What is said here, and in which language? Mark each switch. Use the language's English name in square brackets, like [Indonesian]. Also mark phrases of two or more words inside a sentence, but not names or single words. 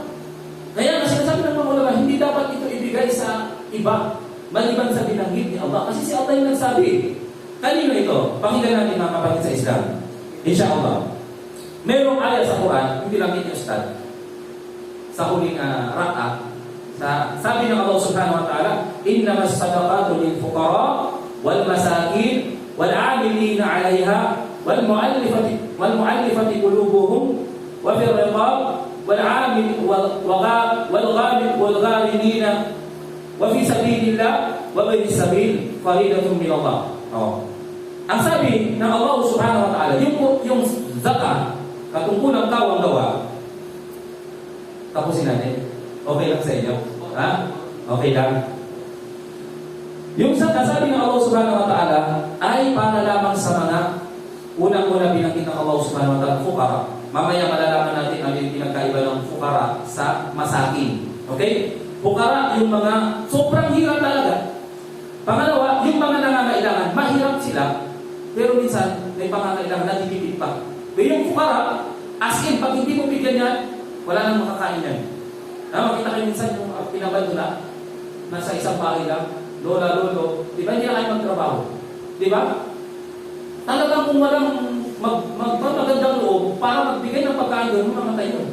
[Filipino] Kaya nga sinasabi ng mga ulama, hindi dapat ito ibigay sa iba maliban sa binanggit ni Allah. Kasi si Allah yung nagsabi. Kanino ito? Pakinggan natin mga kapatid sa Islam. Insyaallah. Merong ayat sa Quran, hindi lang ito Ustad. Sa huling rak'ah, sabi ng Allah [Arabic] سبحانه وتعالى إنما الصدقات للفقراء والمساكين والعاملين عليها والمؤلفة قلوبهم وفي الرقاب والعامل والغارمين وفي سبيل الله وابن السبيل فريضة من الله. [Filipino] Ang sabi ng Allah [Arabic] سبحانه وتعالى, [Filipino] yung zakat, katungkulang tawang gawa, tapusin natin. Okay lang sa inyo? Ha? Okay lang? Yung zakat, sabi ng Allah [Arabic] سبحانه وتعالى, [Filipino] ay para lamang sa mga unang-una binanggit ng Allah [Arabic] سبحانه وتعالى, [Filipino] fukara. Mamaya malalaman natin ang pinagkaiba ng fukara sa masakin. Okay? Fukara, yung mga sobrang hirap talaga. Pangalawa, yung mga nangangailangan, mahirap sila, pero minsan may pangangailangan, nagtitipid pa. Pero yung fukara, [English] as in, [Filipino] pag hindi mo bigyan yan, wala nang makakain yan. Makita kayo minsan yung pinabando na, nasa isang bahay lang, lola, lolo, di ba hindi na kayo magtrabaho? Di ba? Talagang kung walang magandang loob, para magbigay ng pagkain doon, mamatay yun.